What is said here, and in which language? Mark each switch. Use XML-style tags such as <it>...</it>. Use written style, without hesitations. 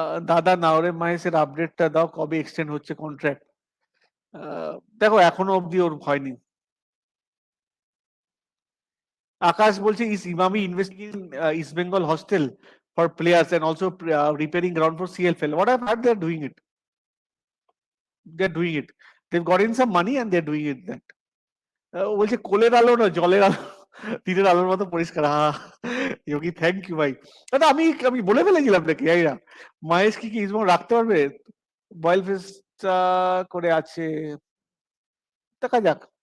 <bn>দাদা নাওরে মাহেশের আপডেটটা দাও, কবে এক্সটেন্ড হচ্ছে কন্ট্রাক্ট? দেখো এখনো অব্দি ওর হয়নি। আকাশ বলছে</bn> <en>Is Emami investing in East Bengal hostel for players and also repairing ground for CLFL. What I've heard, they are doing it, they've got in some money and they're doing it that.</en> <bn>বলছে কোলের আলো না জলের আলো, দিনের আলোর মতো পরিষ্কার। যোগী থ্যাংক ইউ ভাই। দাদা আমি আমি বলে ফেলেছিলাম নাকি না, মহেশ কি ইস্ট বেঙ্গল রাখতে পারবে? বয়েল ফেসটা করে আছে, দেখা যাক।</bn>